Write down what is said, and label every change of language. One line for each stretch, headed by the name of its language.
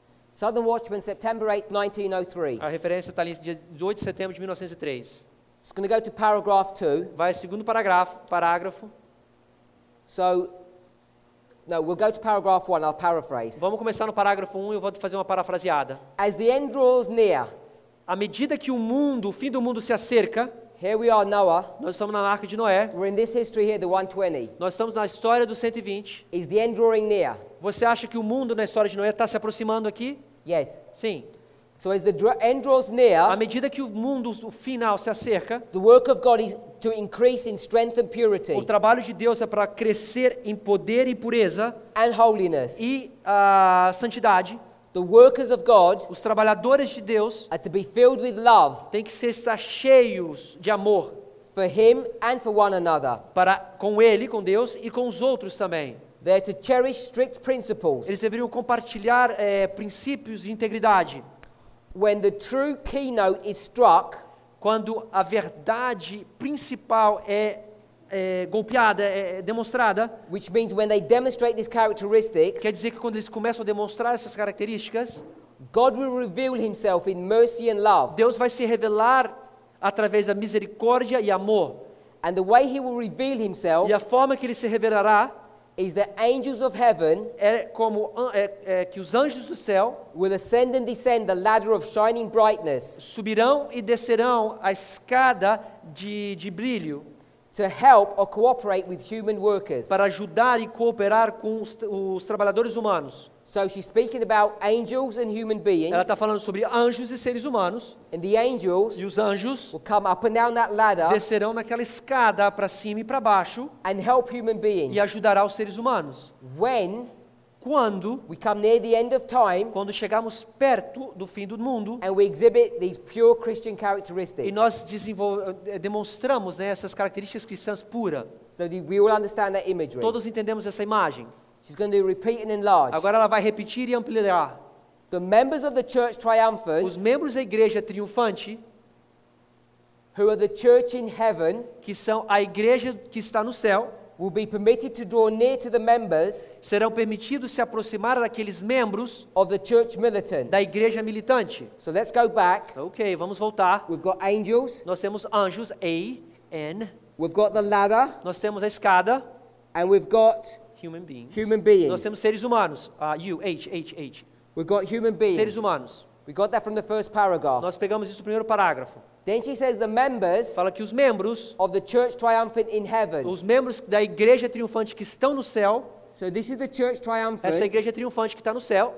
English: Southern Watchman, September 8, 1903.
Portuguese: A referência está ali, dia 18 de setembro de 1903.
English: It's going to go to paragraph 2.
Portuguese: Vai segundo parágrafo.
English: So, no, we'll go to paragraph 1. I'll paraphrase.
Portuguese: Vamos começar no parágrafo 1 e eu vou fazer uma parafraseada.
English: As the end draws near,
Portuguese: À medida que o fim do mundo se acerca,
English: here we are, Noah.
Portuguese: nós estamos na arca de Noé,
English: We're in this history here, the 120.
Portuguese: nós estamos na história do 120.
English: Is the end drawing near?
Portuguese: Você acha que o mundo na história de Noé está se aproximando aqui?
English: Yes.
Portuguese: Sim.
English: So as the end draws
Portuguese: À
English: near,
Portuguese: medida que o final se acerca,
English: the work of God is to increase in strength and
Portuguese: o
English: purity
Portuguese: trabalho de Deus é para crescer em poder e pureza
English: and holiness.
Portuguese: e a santidade.
English: The workers of God
Portuguese: Os trabalhadores de Deus
English: are to be filled with love
Portuguese: têm que estar cheios de amor
English: for Him and for one another.
Portuguese: com Ele, com Deus e com os outros também.
English: They're to cherish strict principles.
Portuguese: Eles deveriam compartilhar princípios de integridade.
English: When the true keynote is struck,
Portuguese: Quando a verdade principal é golpeada, é demonstrada,
English: which means when they demonstrate these characteristics,
Portuguese: quer dizer que quando eles começam a demonstrar essas características,
English: God will reveal Himself in mercy and love.
Portuguese: Deus vai se revelar através da misericórdia e amor.
English: And the way He will reveal Himself
Portuguese: E a forma que ele se revelará
English: is that angels of heaven
Portuguese: é como que os anjos do céu
English: will ascend and descend the ladder of shining brightness
Portuguese: subirão e descerão a escada de brilho
English: to help or cooperate with human workers.
Portuguese: para ajudar e cooperar com os trabalhadores humanos.
English: So she's speaking about angels and human beings,
Portuguese: Ela está falando sobre anjos e seres humanos,
English: and the angels
Portuguese: e os anjos
English: will come up and down that ladder
Portuguese: descerão naquela escada para cima e para baixo
English: and help human beings.
Portuguese: e ajudará os seres humanos.
English: When
Portuguese: Quando
English: we come near the end of time
Portuguese: quando chegarmos perto do fim do mundo
English: and we exhibit these pure Christian characteristics,
Portuguese: e nós demonstramos, né, essas características cristãs puras.
English: so that we all understand that imagery.
Portuguese: Todos entendemos essa imagem.
English: She's going to repeat and enlarge.
Portuguese: Agora ela vai repetir e ampliar.
English: The members of the church triumphant,
Portuguese: Os membros da igreja triunfante,
English: who are the church in heaven,
Portuguese: que são a igreja que está no céu,
English: will be permitted to draw near to the members
Portuguese: serão permitidos se aproximar daqueles membros
English: of the church militant.
Portuguese: da igreja militante.
English: So let's go back.
Portuguese: Ok, vamos voltar.
English: We've got angels,
Portuguese: Nós temos anjos, A-N.
English: we've got the ladder,
Portuguese: Nós temos a escada,
English: and we've got human beings. human
Portuguese: Nós
English: beings.
Portuguese: temos seres humanos, H.
English: We've got human
Portuguese: Seres
English: beings.
Portuguese: humanos.
English: We got that from the first paragraph.
Portuguese: Nós pegamos isso no primeiro parágrafo.
English: Then she says the members
Portuguese: Fala que os membros
English: of the church triumphant in heaven.
Portuguese: os membros da igreja triunfante que estão no céu,
English: So this is the church
Portuguese: essa
English: triumphant,
Portuguese: igreja triunfante que está no céu,